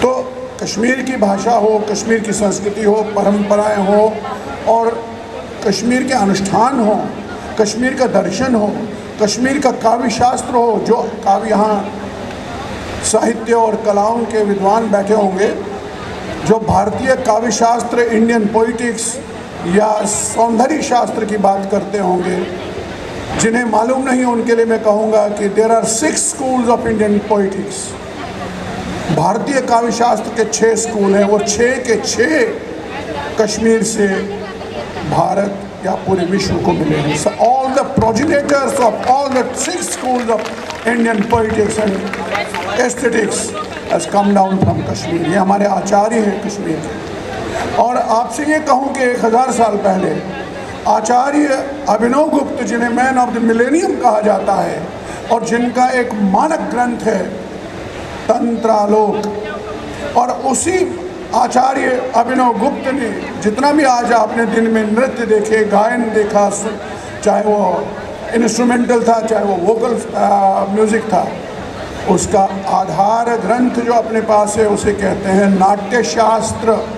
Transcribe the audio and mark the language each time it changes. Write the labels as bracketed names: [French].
[Hindi] तो कश्मीर की भाषा हो, कश्मीर की संस्कृति हो, परंपराएं हो और कश्मीर के अनुष्ठान हो, कश्मीर का दर्शन हो, कश्मीर का काव्य शास्त्र हो, जो काव्य यहाँ साहित्य और कलाओं के विद्वान बैठे होंगे, जो भारतीय काव्य शास्त्र, इंडियन पोइटिक्स या सौंदर्य शास्त्र की बात करते होंगे, जिन्हें मालूम नहीं उनके लिए मैं कहूँगा कि [English] There are 6 schools of Indian poetics. [Hindi] भारतीय काव्य शास्त्र के 6 स्कूल हैं, वो 6 के 6 कश्मीर से भारत या पूरे विश्व को मिले हैं। [English] So all the progenitors of all the 6 schools of Indian poetics and aesthetics has come down from Kashmir। [Hindi] ये हमारे आचार्य हैं कश्मीर के। और आपसे ये कहूँ कि 1000 साल पहले आचार्य अभिनव गुप्त, जिन्हें [English] man of the millennium [Hindi] कहा जाता है और जिनका एक मानक ग्रंथ है तंत्रालोक, और उसी आचार्य अभिनव गुप्त ने जितना भी आज आपने दिन में नृत्य देखे, गायन देखा, चाहे वो इंस्ट्रूमेंटल था चाहे वो वोकल म्यूज़िक था, उसका आधार ग्रंथ जो अपने पास है उसे कहते हैं नाट्यशास्त्र।